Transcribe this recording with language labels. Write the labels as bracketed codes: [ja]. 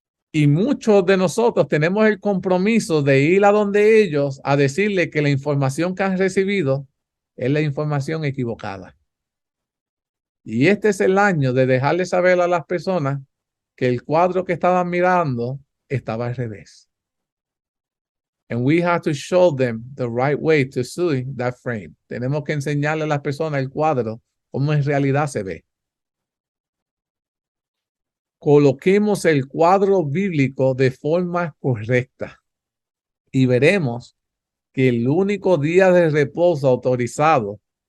[es] Y muchos de nosotros tenemos el compromiso de ir a donde ellos a decirle que la información que han recibido es la información equivocada. Y este es el año de dejarle saber a las personas que el cuadro que estaban mirando estaba al revés. [en] And we have to show them the right way to see that frame. [es] Tenemos que enseñarle a las personas el cuadro como en realidad se ve. Coloquemos el cuadro bíblico de forma correcta y veremos que el único día de reposo autorizado